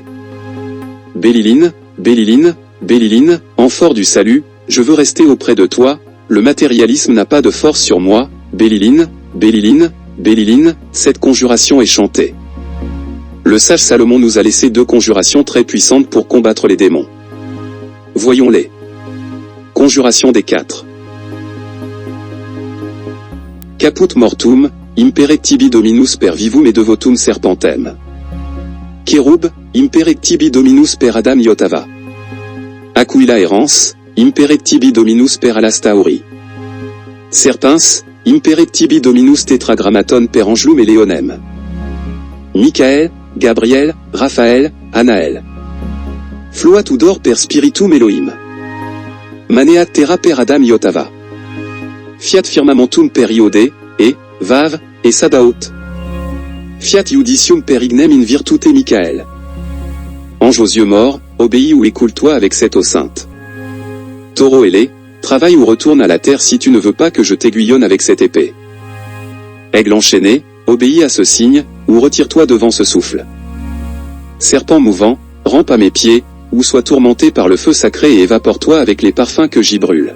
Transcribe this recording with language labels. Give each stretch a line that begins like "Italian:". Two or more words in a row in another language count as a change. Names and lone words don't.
French: Béliline, Béliline, Béliline, amphore du salut, je veux rester auprès de toi, le matérialisme n'a pas de force sur moi, Béliline, Béliline, Béliline, cette conjuration est chantée. Le sage Salomon nous a laissé 2 conjurations très puissantes pour combattre les démons. Voyons-les. Conjuration des 4.
Latin: Caput mortum, imperet tibi dominus per vivum et devotum serpentem. Kérub, imperet tibi dominus per Adam Iotava. Aquila errans, imperet tibi dominus per Alastauri. Serpens, imperet tibi dominus tetragrammaton per Angelum et Leonem. Michael, Gabriel, Raphaël, Anaël. Float udor per spiritum Elohim. Maneat terra per Adam Iotava. Fiat firmamentum per Iode, et, Vav, et Sabaoth. Fiat iudicium per ignem in virtute Michael.
French: Ange aux yeux morts, obéis ou écoule-toi avec cette eau sainte. Taureau ailé, travaille ou retourne à la terre si tu ne veux pas que je t'aiguillonne avec cette épée. Aigle enchaîné, obéis à ce signe, ou retire-toi devant ce souffle. Serpent mouvant, rampe à mes pieds, ou sois tourmenté par le feu sacré et évapore-toi avec les parfums que j'y brûle.